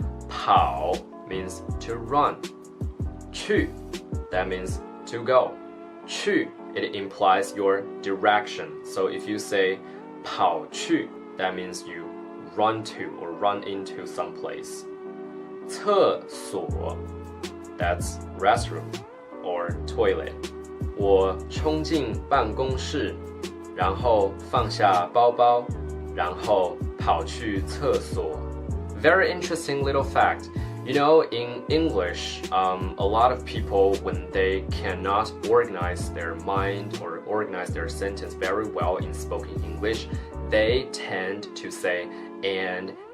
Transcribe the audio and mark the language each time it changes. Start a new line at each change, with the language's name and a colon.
English: 跑 means to run. 去 that means to go. 去 it implies your direction. So if you say 跑去 that means you run to or run into some place. 厕所 that's restroom or toilet.
Chinese: 我冲进办公室，然后放下包包，然后跑去厕所。
English: Very interesting little fact. You know, in English, a lot of people, when they cannot organize their mind or organize their sentence very well in spoken English, they tend to say and.